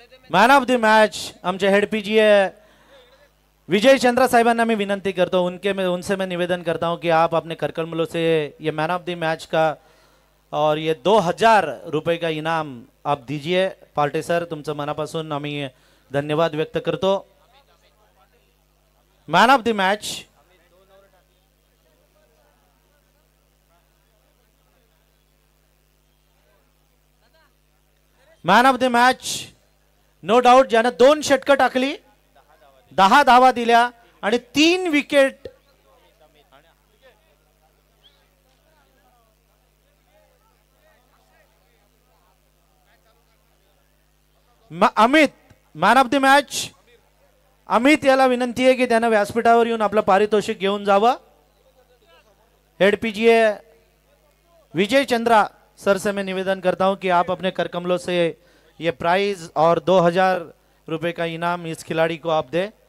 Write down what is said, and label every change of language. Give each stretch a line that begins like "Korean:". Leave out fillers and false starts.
Hindi: Man of the match
Marathi: आमचे
Hindi: head PGA विजय चंद्रा साहिबांना मैं विनंती करता हूँ, उनसे मैं निवेदन करता हूँ कि आप अपने करकमलों से ये मैन ऑफ द मैच का और ये 2000 रुपये का इनाम आप दीजिए.
Marathi: पार्टी सर तुमचं मनापासून आम्ही धन्यवाद व्यक्त करतो. Man of the match man of the match no doubt ज्यानं 2 षटकं टाकली, 10 धावा दिल्या आणि 3 wicket. Amit man of the match. Amit याला विनंती आहे की त्यानं व्यासपीठावर येऊन आपलं पारितोषिक घेऊन जावं.
Hindi: हेड पीजीए विजय चंद्रा सर से मैं निवेदन करता हूं कि आप अपने करकमलों से ये प्राइज और 2000 रुपए का इनाम इस खिलाड़ी को आप दे.